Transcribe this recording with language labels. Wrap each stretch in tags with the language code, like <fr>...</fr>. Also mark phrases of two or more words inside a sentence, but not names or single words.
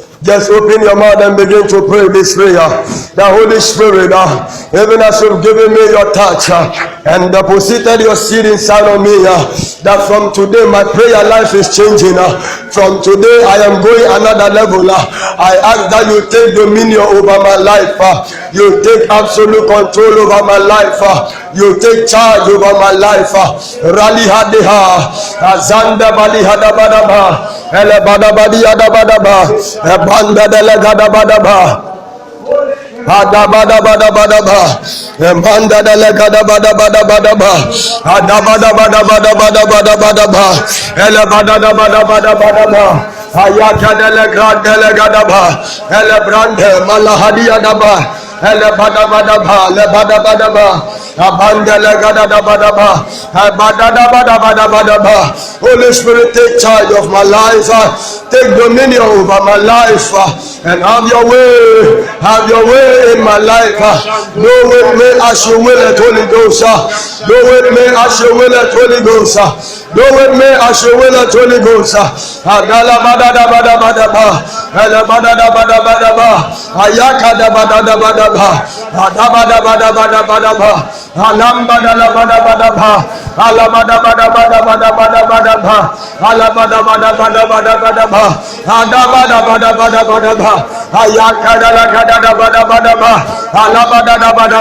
<en>Just open your mouth and begin to pray this prayer. The Holy Spirit, even as you've given me your touch and deposited your seed inside of me, that from today my prayer life is changing. From today I am going another level. I ask that you take dominion over my life. You take absolute control over my life. You take charge over my life. Rali hadeha, azanda bali hadabadaba, ele badabadi hadabadaba, banda delegada badaba. Adabada bada bada ba, manda delegada bada bada bada ba, adabada bada bada bada bada bada ba, ele bada bada bada bada ba, ayaka delegada ba, ele brande malahadi adaba, ele bada bada ba, le bada bada ba, abanda delegada bada ba, bada bada bada bada ba. Holy Spirit, take charge of my life, take dominion over my life, and have your way in my life. Do with me as you will it, Holy Ghost. Do with me as you will it, Holy Ghost. Do with me as you will it, Holy Ghost. Adala bada da bada bada ba, ala bada da bada bada ba, ayaka da bada da bada ba, adaba da bada bada bada ba, alam bada la bada bada ba, ala bada bada bada bada bada bada ba, ala bada bada bada bada bada ba, adaba da bada bada bada ba, ayaka da la kada da bada bada ba, ala bada da bada</en>